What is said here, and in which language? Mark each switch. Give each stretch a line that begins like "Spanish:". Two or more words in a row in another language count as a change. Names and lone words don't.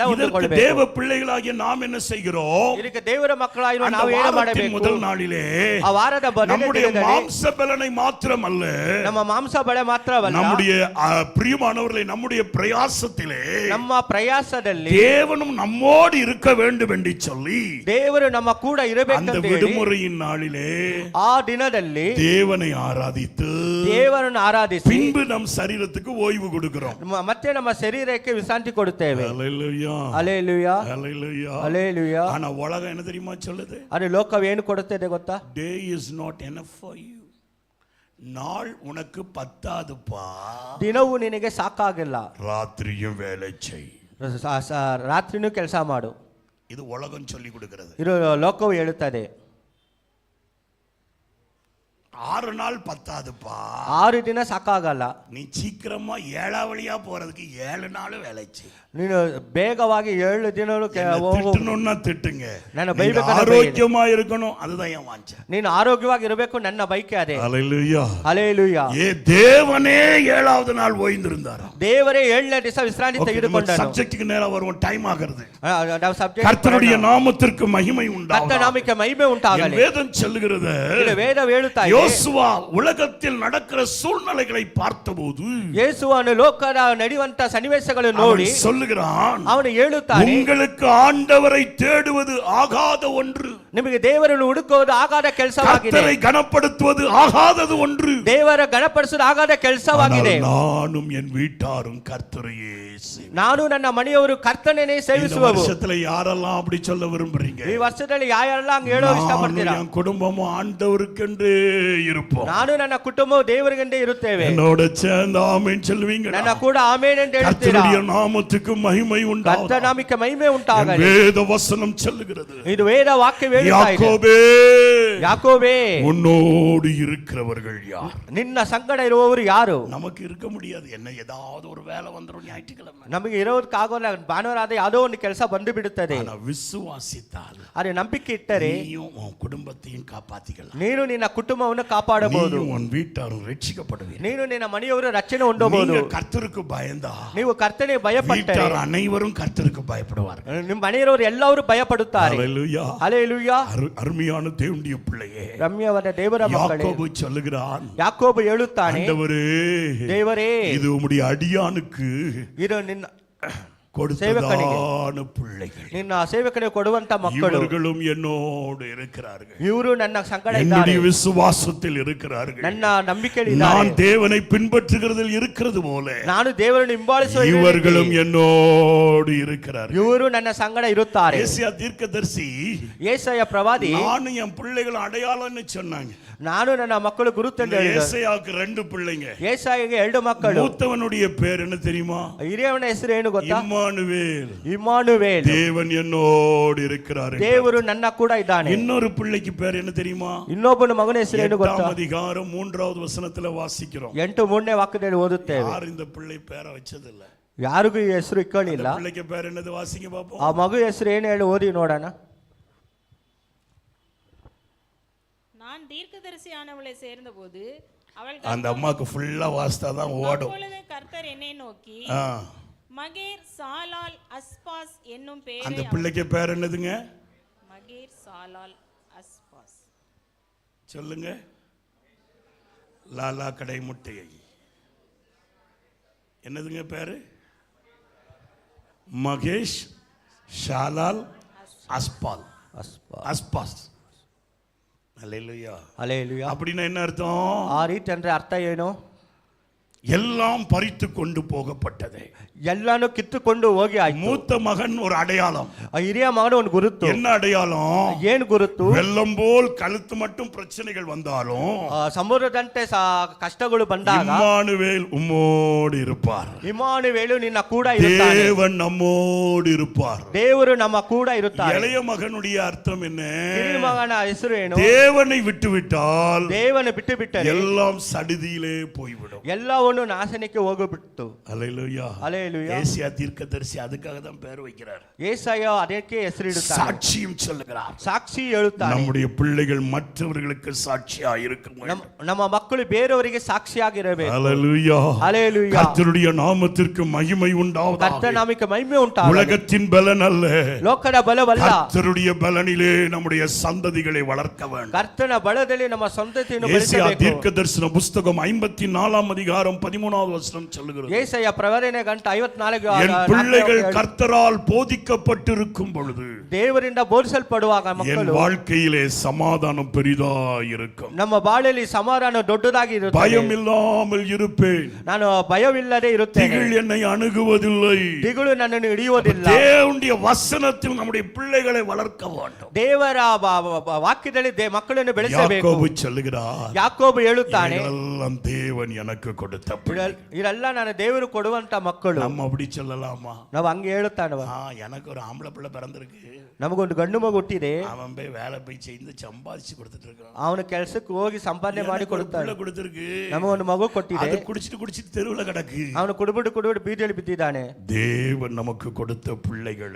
Tamil: இதற்கு
Kannada: ಹೊಂದಿಕೊಳ್ಳಬೇಕು.
Tamil: தேவ பிள்ளைகளாகிய நாம் என்ன செய்கிறோம்?
Kannada: ಇದಕ್ಕೆ ದೇವರ ಮಕ್ಕಳಾಗಿರುವ
Tamil: அந்த
Kannada: ನಾವು ಏನು
Tamil: வாரத்தின்
Kannada: ಮಾಡಬೇಕು?
Tamil: முதல் நாளிலே
Kannada: ಆ ವಾರದ
Tamil: நம்முடைய
Kannada: ದಿನದಲ್ಲಿ
Tamil: மாம்ச பலனை மாத்திரமல்ல,
Kannada: ನಮ್ಮ ಮಾಂಸ ಬಲ ಮಾತ್ರವಲ್ಲ,
Tamil: நம்முடைய பிரியமானவர்களை நம்முடைய பிரயாசத்திலே
Kannada: ನಮ್ಮ ಪ್ರಯಾಸದಲ್ಲಿ
Tamil: தேவனும் நம்மோடு இருக்க வேண்டும் என்று சொல்லி
Kannada: ದೇವರು ನಮ್ಮ ಕೂಡ
Tamil: அந்த
Kannada: ಇರಬೇಕಂತ ಹೇಳಿ
Tamil: விடுமுறையின் நாளிலே
Kannada: ಆ ದಿನದಲ್ಲಿ
Tamil: தேவனை ஆராதித்து
Kannada: ದೇವರನ್ನು ಆರಾಧಿಸಿ
Tamil: பின்பு நம் சரீரத்துக்கு ஓய்வு கொடுக்கிறோம்.
Kannada: ಮತ್ತೆ ನಮ್ಮ ಶರೀರಕ್ಕೆ ವಿಶ್ರಾಂತಿ ಕೊಡುತ್ತೇವೆ.
Tamil: ஹல்லேலூயா,
Kannada: ಹಲ್ಲೆಲೂಯಾ,
Tamil: ஹல்லேலூயா.
Kannada: ಹಲ್ಲೆಲೂಯಾ.
Tamil: ஆனா உலகம் என்ன தெரியுமா சொல்லுது?
Kannada: ಅರೆ ಲೋಕವು ಏನು ಕೊಡುತ್ತದೆ ಗೊತ್ತಾ?
English: Day is not enough for you.
Tamil: நாள் உனக்கு பத்தாதுப்பா,
Kannada: ದಿನವೂ ನಿನಗೆ ಸಾಕಾಗಿಲ್ಲ,
Tamil: ராத்திரியும் வேலை செய்.
Kannada: ರಾತ್ರಿನೂ ಕೆಲಸ ಮಾಡು.
Tamil: இது உலகம் சொல்லி கொடுக்கிறது.
Kannada: ಇದು ಲೋಕವು ಹೇಳುತ್ತದೆ.
Tamil: 6 நாள் பத்தாதுப்பா,
Kannada: 6 ದಿನ ಸಾಕಾಗಲ್ಲ.
Tamil: நீ சீக்கிரமா 7 வழியா போறதுக்கு 7 நாள் வேலை செய்.
Kannada: ನೀನು ಬೇಗವಾಗಿ 7 ದಿನಗಳು
Tamil: திட்டணும்னா திட்டுங்க,
Kannada: ನನ್ನ
Tamil: நீங்க
Kannada: ಬೈಬೇಕಾದ್ರೆ
Tamil: ஆரோக்கியமா இருக்கணும், அதுதான் என் வாஞ்சை.
Kannada: ನೀನು ಆರೋಗ್ಯವಾಗಿ ಇರಬೇಕು, ನನ್ನ ಬೈಕೆ ಅದೇ.
Tamil: ஹல்லேலூயா.
Kannada: ಹಲ್ಲೆಲೂಯಾ.
Tamil: தேவனே 7வது நாள் ஓய்ந்திருந்தாராம்.
Kannada: ದೇವರೇ 7ನೇ ದಿವಸ ವಿಶ್ರಾಂತಿ ತೆಗೆದುಕೊಂಡನು.
Tamil: சப்ஜெக்ட்டுக்கு நேரா வருவோம், டைம் ஆகிறது.
Kannada: ನಾವು ಸಬ್ಜೆಕ್ಟ್
Tamil: கர்த்தருடைய நாமத்திற்கு மகிமை
Kannada: ಕರ್ತನ
Tamil: உண்டாகட்டும்.
Kannada: ನಾಮಕ್ಕೆ ಮಹಿಮೆ ಉಂಟಾಗಲಿ.
Tamil: வேதம் சொல்லுகிறது,
Kannada: ಇದು ವೇದ ಹೇಳುತ್ತಾ ಇದೆ,
Tamil: யோசுவா உலகத்தில் நடக்கிற சூழ்நிலைகளை பார்த்தபோது
Kannada: ಯೇಸುವನು ಲೋಕದ ನಡೆಯುವಂತ ಸನ್ನಿವೇಶಗಳನ್ನು ನೋಡಿ
Tamil: சொல்லுகிறான்,
Kannada: ಅವನು ಹೇಳುತ್ತಾನೆ,
Tamil: உங்களுக்கு ஆண்டவரை தேடுவது ஆகாத ஒன்று,
Kannada: ನಿಮಗೆ ದೇವರನ್ನು ಹುಡುಕುವುದು ಆಗಾದ ಕೆಲಸವಾಗಿದೆ,
Tamil: கர்த்தரை கனப்படுத்துவது ஆகாதது ஒன்று,
Kannada: ದೇವರ ಗಣಪಡಿಸುವುದು ಆಗಾದ ಕೆಲಸವಾಗಿದೆ.
Tamil: நானும் என் வீட்டாரும் கர்த்தரையே சேவிப்போம்.
Kannada: ನಾನು ನನ್ನ ಮನೆಯವರು ಕರ್ತನನ್ನೇ
Tamil: இந்த
Kannada: ಸೇವಿಸುವರು.
Tamil: வருஷத்துல யாரெல்லாம் அப்படி சொல்ல விரும்புறீங்க?
Kannada: ಈ ವರ್ಷದಲ್ಲಿ ಯಾರೆಲ್ಲ ಹಂಗೆ ಹೇಳೋ ಇಷ್ಟಪಡ್ತೀರಾ?
Tamil: என் குடும்பமும் ஆண்டவருக்கென்று இருப்போம்.
Kannada: ನಾನು ನನ್ನ ಕುಟುಂಬವು ದೇವರಿಗೆಂದೇ ಇರುತ್ತೇವೆ.
Tamil: என்னோட சேர்ந்து ஆமென் சொல்லுவீங்க.
Kannada: ನನ್ನ ಕೂಡ ಆಮೆನ್ ಎಂದು ಹೇಳ್ತೀರಾ?
Tamil: கர்த்தருடைய நாமத்துக்கு மகிமை உண்டாகட்டும்.
Kannada: ಕರ್ತನ ನಾಮಕ್ಕೆ ಮಹಿಮೆ ಉಂಟಾಗಲಿ.
Tamil: வேத வசனம் சொல்லுகிறது,
Kannada: ಇದು ವೇದ ವಾಕ್ಯ ಹೇಳುತ್ತಾ ಇದೆ, ಯಾಕೋಬೇ ಯಾಕೋಬೇ
Tamil: உன்னோடு இருக்கிறவர்கள் யார்?
Kannada: ನಿನ್ನ ಸಂಗಡ ಇರುವವರು ಯಾರು?
Tamil: நமக்கு இருக்க முடியாது. என்ன ஏதாவது ஒரு வேலை வந்துரும் ஞாயிற்றுக்கிழமை.
Kannada: ನಮಗೆ ಇರೋದಕ್ಕಾಗೋಲ್ಲ, ಭಾನುವಾರ ಆದ್ರೆ ಯಾವುದೋ ಒಂದು ಕೆಲಸ ಬಂದು ಬಿಡುತ್ತದೆ.
Tamil: ஆனா விசுவாசித்தால்
Kannada: ಅದೇ ನಂಬಿಕೆ ಇಟ್ಟರೆ
Tamil: நீயும் உன் குடும்பத்தையும் காப்பாத்திக்கலாம்.
Kannada: ನೀನು ನಿನ್ನ ಕುಟುಂಬವನ್ನು ಕಾಪಾಡಬಹುದು,
Tamil: நீயும் உன் வீட்டாரும் ரட்சிக்கப்படுவீர்கள்.
Kannada: ನೀನು ನಿನ್ನ ಮನೆಯವರು ರಕ್ಷಣೆ ಹೊಂದಬಹುದು.
Tamil: நீங்க கர்த்தருக்கு பயந்தா
Kannada: ನೀವು ಕರ್ತನಿಗೆ ಭಯಪಟ್ಟರೆ
Tamil: வீட்டார் அனைவரும் கர்த்தருக்கு பயப்படுவார்கள்.
Kannada: ನಿಮ್ಮ ಮನೆಯವರು ಎಲ್ಲರೂ ಭಯಪಡುತ್ತಾರೆ.
Tamil: ஹல்லேலூயா.
Kannada: ಹಲ್ಲೆಲೂಯಾ.
Tamil: அருமையான தேவனுடைய பிள்ளையே,
Kannada: ರಮ್ಯವಾದ ದೇವರ ಮಕ್ಕಳೇ,
Tamil: யாக்கோபு சொல்லுகிறான்,
Kannada: ಯಾಕೋಬು ಹೇಳುತ್ತಾನೆ,
Tamil: ஆண்டவரே
Kannada: ದೇವರೇ
Tamil: இது உம்முடைய அடியானுக்கு
Kannada: ಇದು ನಿನ್ನ
Tamil: கொடுத்ததான பிள்ளைகள்,
Kannada: ನಿನ್ನ ಸೇವಕನಿಗೆ ಕೊಡುವಂತ ಮಕ್ಕಳು,
Tamil: இவர்களும் என்னோடு இருக்கிறார்கள்,
Kannada: ಇವರು ನನ್ನ ಸಂಗಡ ಇದ್ದಾರೆ,
Tamil: என்னுடைய விசுவாசத்தில் இருக்கிறார்கள்,
Kannada: ನನ್ನ ನಂಬಿಕೆಯಲ್ಲಿ
Tamil: நான்
Kannada: ಇದ್ದಾರೆ,
Tamil: தேவனை பின்பற்றுகிறதில் இருக்கிறது போல
Kannada: ನಾನು ದೇವರನ್ನು ಹಿಂಬಾಲಿಸುವ
Tamil: இவர்களும் என்னோடு இருக்கிறார்கள்.
Kannada: ಇವರು ನನ್ನ ಸಂಗಡ ಇರುತ್ತಾರೆ.
Tamil: ஏசாயா தீர்க்கதரிசி
Kannada: ಏಸಾಯ ಪ್ರವಾದಿ,
Tamil: நானும் என் பிள்ளைகள் அடையாளம்னு சொன்னாங்க.
Kannada: ನಾನು ನನ್ನ ಮಕ್ಕಳು ಗುರುತೆಂದು ಹೇಳಿದರು.
Tamil: ஏசாயாவுக்கு 2 பிள்ளைங்க.
Kannada: ಏಸಾಯಿಗೆ 2 ಮಕ್ಕಳು.
Tamil: மூத்தவனுடைய பேர் என்ன தெரியுமா?
Kannada: ಹಿರಿಯವನ ಹೆಸರು ಏನು ಗೊತ್ತಾ?
Tamil: இம்மானுவேல்.
Kannada: ಇಮ್ಮಾನುವೇಲ್.
Tamil: தேவன் என்னோடு இருக்கிறார்.
Kannada: ದೇವರು ನನ್ನ ಕೂಡ ಇದ್ದಾನೆ.
Tamil: இன்னொரு பிள்ளைக்கு பேர் என்ன தெரியுமா?
Kannada: ಇನ್ನೊಬ್ಬನ ಮಗನ ಹೆಸರು ಏನು ಗೊತ್ತಾ?
Tamil: 8ஆம் அதிகாரம் 3வது வசனத்துல வாசிக்கிறோம்.
Kannada: 8:3 ವಾಕ್ಯದಲ್ಲಿ ಓದುತ್ತೇವೆ.
Tamil: யார் இந்த பிள்ளை பேரை வச்சதில்ல.
Kannada: ಯಾರಿಗೂ ಈ ಹೆಸರು ಇಕ್ಕೊಳ್ಳಿಲ್ಲ.
Tamil: பிள்ளைக்கு பேர் என்னது? வாசிங்க பாப்போம்.
Kannada: ಆ ಮಗು ಹೆಸರು ಏನು ಹೇಳಿ ಓದಿ ನೋಡೋಣ.
Tamil: நான் தீர்க்கதரிசியானவளை சேர்ந்தபோது அவள் அந்த அம்மாக்கு ஃபுல்லா வாசித்தா தான் ஓடும். அப்பொழுது கர்த்தர் என்னை நோக்கி மகேர் சாலால் அஸ்பாஸ் என்னும் அந்த பெயரை பிள்ளைக்கு பேர் என்னதுங்க? மகேர் சாலால் அஸ்பாஸ். சொல்லுங்க. லாலா கடை முட்டையை என்னதுங்க பேரு? மகேஷ் ஷாலால் அஸ்பால். அஸ்பாஸ். அல்லேலூயா.
Kannada: ಹಲ್ಲೆಲೂಯಾ.
Tamil: அப்படின்னா என்ன அர்த்தம்?
Kannada: ಆ ರೀತಿ ಅಂದ್ರೆ ಅರ್ಥ ಏನು?
Tamil: எல்லாம் பறித்து கொண்டு போகப்பட்டது.
Kannada: ಎಲ್ಲಾನು ಕಿತ್ತುಕೊಂಡು ಹೋಗಿ ಆಯ್ತು.
Tamil: மூத்த மகன் ஒரு அடையாளம்.
Kannada: ಆ ಹಿರಿಯ ಮಗನ ಒಂದು ಗುರುತು.
Tamil: என்ன அடையாளம்?
Kannada: ಏನು ಗುರುತು?
Tamil: வெள்ளம் போல் கழுத்து மட்டும் பிரச்சனைகள் வந்தாலும்
Kannada: ಸಮುದ್ರದಂತೆ ಕಷ್ಟಗಳು ಬಂದಾಗ
Tamil: இம்மானுவேல் உம்மோடு இருப்பார்.
Kannada: ಇಮ್ಮಾನುವೇಲು ನಿನ್ನ ಕೂಡ ಇರುತ್ತಾನೆ.
Tamil: தேவன் நம்மோடு இருப்பார்.
Kannada: ದೇವರು ನಮ್ಮ ಕೂಡ ಇರುತ್ತಾರೆ.
Tamil: இளைய மகனுடைய அர்த்தம் என்ன?
Kannada: ಹಿರಿಯ ಮಗನ ಹೆಸರು ಏನು?
Tamil: தேவனை விட்டுவிட்டால்
Kannada: ದೇವನ ಬಿಟ್ಟು ಬಿಟ್ಟರೆ
Tamil: எல்லாம் சடிதியிலே போய்விடும்.
Kannada: ಎಲ್ಲವನ್ನು ನಾಶನಕ್ಕೆ ಹೋಗಿಬಿಟ್ಟು.
Tamil: அல்லேலூயா.
Kannada: ಹಲ್ಲೆಲೂಯಾ.
Tamil: ஏசாயா தீர்க்கதரிசி அதுக்காக தான் பேர் வைக்கிறார்.
Kannada: ಏಸಾಯ ಅದಕ್ಕೆ ಹೆಸರಿಡುತ್ತಾನೆ.
Tamil: சாட்சியும் சொல்லுகிறார்.
Kannada: ಸಾಕ್ಷಿ ಹೇಳುತ್ತಾನೆ.
Tamil: நம்முடைய பிள்ளைகள் மற்றவர்களுக்கு சாட்சியா இருக்க வேண்டும்.
Kannada: ನಮ್ಮ ಮಕ್ಕಳು ಬೇರೆಯವರಿಗೆ ಸಾಕ್ಷಿಯಾಗಿರಬೇಕು.
Tamil: அல்லேலூயா.
Kannada: ಹಲ್ಲೆಲೂಯಾ.
Tamil: கர்த்தருடைய நாமத்திற்கு மகிமை உண்டாவதாக.
Kannada: ಕರ್ತನ ನಾಮಕ್ಕೆ ಮಹಿಮೆ ಉಂಟಾಗಲಿ.
Tamil: உலகத்தின் பலன் அல்ல,
Kannada: ಲೋಕದ ಬಲವಲ್ಲ,
Tamil: கர்த்தருடைய பலனிலே நம்முடைய சந்ததிகளை வளர்க்க வேண்டும்.
Kannada: ಕರ್ತನ ಬಲದಲ್ಲಿ ನಮ್ಮ ಸಂತತಿಯನ್ನು
Tamil: ஏசாயா
Kannada: ಬೆಳೆಸಬೇಕು.
Tamil: தீர்க்கதரிசன புத்தகம் 54ஆம் அதிகாரம் 13வது வசனம் சொல்லுகிறது.
Kannada: ಏಸಾಯ ಪ್ರವಚನ ಗಂಟ 54
Tamil: என் பிள்ளைகள் கர்த்தரால் போதிக்கப்பட்டிருக்கும் பொழுது
Kannada: ದೇವರಿಂದ ಬೋಧಿಸಲ್ಪಡುವಾಗ
Tamil: என்
Kannada: ಮಕ್ಕಳು
Tamil: வாழ்க்கையிலே சமாதானம் பெரிதா இருக்கும்.
Kannada: ನಮ್ಮ ಬಾಳಲ್ಲಿ ಸಮಾಧಾನ ದೊಡ್ಡದಾಗಿ ಇರುತ್ತದೆ.
Tamil: பயம் இல்லாமல் இருப்பேன்.
Kannada: ನಾನು ಭಯವಿಲ್ಲದೆ ಇರುತ್ತೇನೆ.
Tamil: திகில் என்னை அணுகுவதில்லை.
Kannada: ದಿಗುಲು ನನ್ನನ್ನು ಹಿಡಿಯುವುದಿಲ್ಲ.
Tamil: தேவனுடைய வசனத்தில் நம்முடைய பிள்ளைகளை வளர்க்க வேண்டும்.
Kannada: ದೇವರ ವಾಕ್ಯದಲ್ಲಿ ಮಕ್ಕಳನ್ನು ಬೆಳೆಸಬೇಕು.
Tamil: யாக்கோபு சொல்லுகிறார்,
Kannada: ಯಾಕೋಬು ಹೇಳುತ್ತಾನೆ,
Tamil: இவைகளெல்லாம் தேவன் எனக்கு கொடுத்த பிள்ளை.
Kannada: ಇದೆಲ್ಲ ನಾನು ದೇವರು ಕೊಡುವಂತ ಮಕ್ಕಳು.
Tamil: நம்ம அப்படி சொல்லலாமா?
Kannada: ನಾವು ಹಂಗೆ ಹೇಳುತ್ತಾನವ.
Tamil: எனக்கு ஒரு ஆம்பளை பிள்ளை பிறந்திருக்கு,
Kannada: ನಮಗೊಂದು ಗಂಡು ಮಗು ಹುಟ್ಟಿದೆ,
Tamil: அவன் போய் வேலை போய் செய்து சம்பாதிச்சு கொடுத்துட்டு இருக்கான்.
Kannada: ಅವನು ಕೆಲಸಕ್ಕೆ ಹೋಗಿ ಸಂಪಾದನೆ ಮಾಡಿ ಕೊಡುತ್ತಾನೆ.
Tamil: கொடுத்திருக்கு,
Kannada: ನಮಗೊಂದು ಮಗು ಕೊಟ್ಟಿದೆ,
Tamil: அது குடிச்சிட்டு தெருவுல கிடக்கு.
Kannada: ಅವನು ಕುಡಿಬಿಟ್ಟು ಬೀದಿಯಲ್ಲಿ ಬಿದ್ದಿದ್ದಾನೆ.
Tamil: தேவன் நமக்கு கொடுத்த பிள்ளைகளை